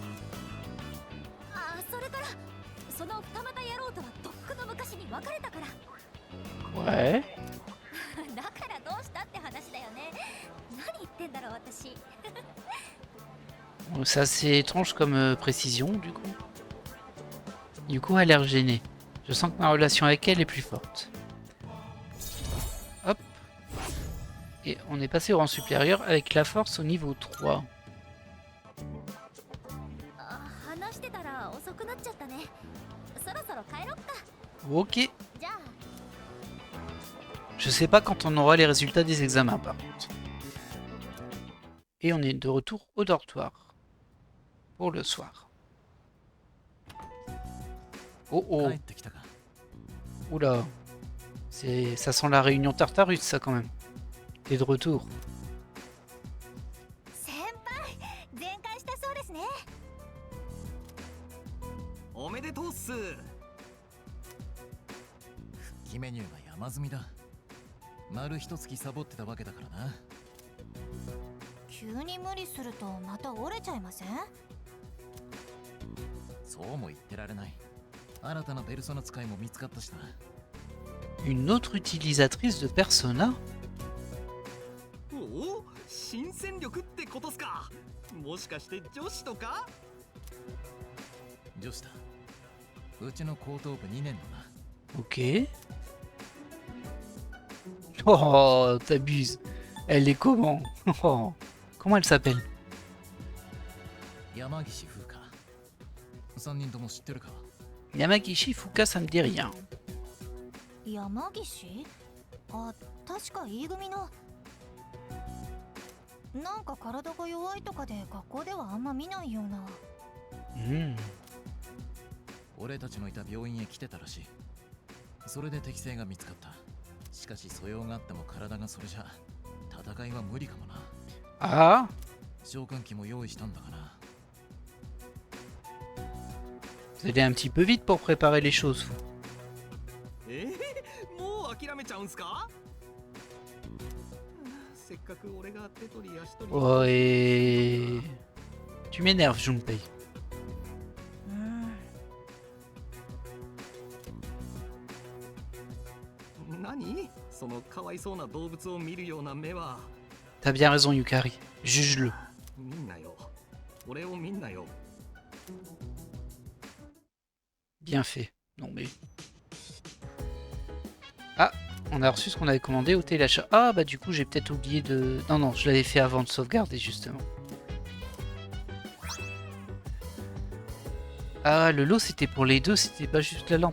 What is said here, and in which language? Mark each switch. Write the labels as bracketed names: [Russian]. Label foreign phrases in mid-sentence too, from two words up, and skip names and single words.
[Japanese] ああそれからその二股野郎とはとっくの昔に別れたから [French] Ouais. [Japanese] だからどうしたって話だよね何言ってんだろう私 [French] Bon, c'est assez étrange comme précision du coup. Du coup, elle a l'air gênée. Je sens que ma relation avec elle est plus forte. Hop. Et on est passé au rang supérieur avec la force au niveau 3. [Japanese] あ話してたら遅くなっちゃったねそろそろ帰ろっか [French] Ok. [Japanese] じゃあ [French] Je sais pas quand on aura les résultats des examens par contre. Et on est de retour au dortoir. Pour le soir. Oh oh. [Japanese] 帰ってきたか [French] Oula. Ça sent la réunion Tartarus ça quand même. T'es de retour. [Japanese] 先輩全開したそうですねおめでとうっす復帰メニューが山積みだ丸一月サボってたわけだからな急に無理するとまた折れちゃいませんそうも言ってられない新たなペルソナ使いも見つかったしな [French] Une autre utilisatrice de Persona? [Japanese] おお新戦力ってことすかもしかして女子とか女子だうちの高等部2年のな [French] Ok. Oh, t'abuses. Elle est comment? Oh. Comment elle s'appelle? [Japanese] 山岸風花3人とも知ってるか [French] Yamagishi Fuka, ça me dit rien. [Japanese] 山岸あ確か E 組のなんか体が弱いとかで学校ではあんま見ないような。俺たちのいた病院へ来てたらしい。それで適性が見つかった。しかし素養があっても体がそれじゃ戦いは無理かもな。 [French] Ah, [Japanese] 召喚機も用意したんだかな。 [French] vous allez un petit peu vite pour préparer les choses, vous. [Japanese] もう諦めちゃうんすか？せっかく俺が手取り足取り。 [French] Ouais. Tu m'énerves, Junpei. [Japanese] 何？そのかわいそうな動物を見るような目は。 [French] T'as bien raison, Yukari. Juge-le. [Japanese] 見んなよ。俺を見んなよ。 [French] Bien fait. Non mais... Ah, on a reçu ce qu'on avait commandé au téléchat. Ah bah du coup j'ai peut-être oublié de... Non, non, je l'avais fait avant de sauvegarder justement. Ah, le lot c'était pour les deux, c'était pas juste la lampe.